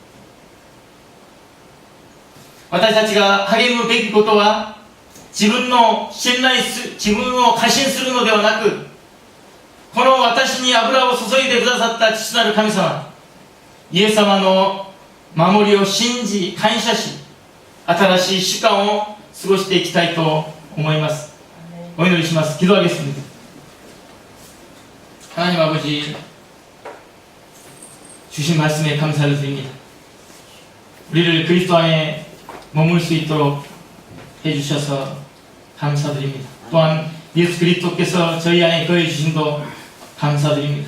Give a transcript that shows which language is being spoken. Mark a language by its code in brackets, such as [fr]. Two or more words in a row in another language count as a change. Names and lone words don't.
[ja] 私たちが励むべきことは、自分を過信するのではなく、この私に油を注いでくださった父なる神様、イエス様の守りを信じ感謝し、新しい週間を過ごしていきたいと思います。お祈りします。 [ko] 기도하겠습니다。 하나님 아버지, 주신 말씀에 감사를 드립니다. 우리를 그리스도 안에 머물 수 있도록 해주셔서 감사드립니다. 또한 예수 그리스도께서 저희 안에 거해 주심도 감사드립니다.